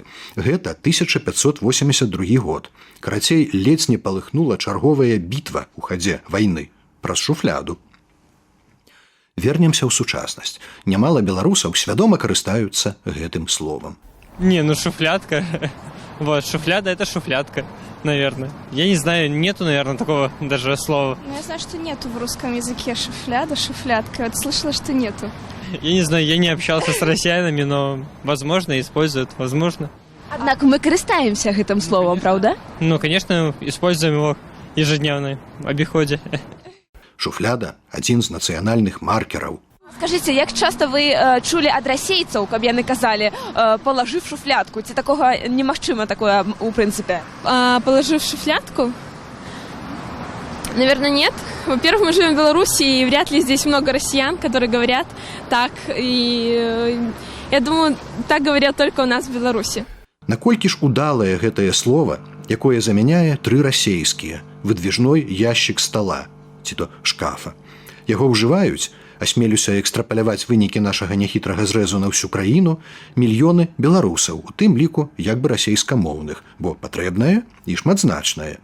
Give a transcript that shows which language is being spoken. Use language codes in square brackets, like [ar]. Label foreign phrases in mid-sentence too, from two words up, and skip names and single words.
[be] Гэта 1582 год. Карацей, ледзь не палыхнула чарговая бітва ў хадзе вайны праз шуфляду. Вернемся ў сучаснасць. Нямала беларусаў свядома карыстаюцца гэтым словам. [ru] Не, ну шуфлядка. Вот, шуфляда – это шуфлядка, наверное. Я не знаю, нету, наверное, такого даже слова. Ну, я знаю, что нету в русском языке шуфляда, шуфлядка. Вот слышала, что нету. Я не знаю, я не общался с россиянами, но, возможно, используют, возможно. [be] Аднак мы карыстаемся гэтым словом, правда? [ru] Ну, конечно, используем его в ежедневном обиходе. [be] Шуфляда адзін з нацыянальных маркераў. Скажыце, як часта вы чулі ад расейцаў, каб яны казалі [ru] «положи в шуфлядку»? [be] Ці такога немагчыма такое у прынцыпе? [ru] Положи в шуфлядку? Наверное, нет. Во-первых, мы живем в Беларуси, и вряд ли здесь много россиян, которые говорят так. И я думаю, так говорят только у нас в Беларуси. [be] Наколькі ж удалае гэтае слово, якое замяняе тры расейскія: [ru] выдвижной ящик стола, [be] ці то шкафа. Яго ўжываюць, асмелюся экстрапаляваць вынікі нашага няхітрага зрэзу на ўсю краіну, мільёны беларусаў, у тым ліку як бы расейскамоўных, бо патрэбнае і шматзначнае.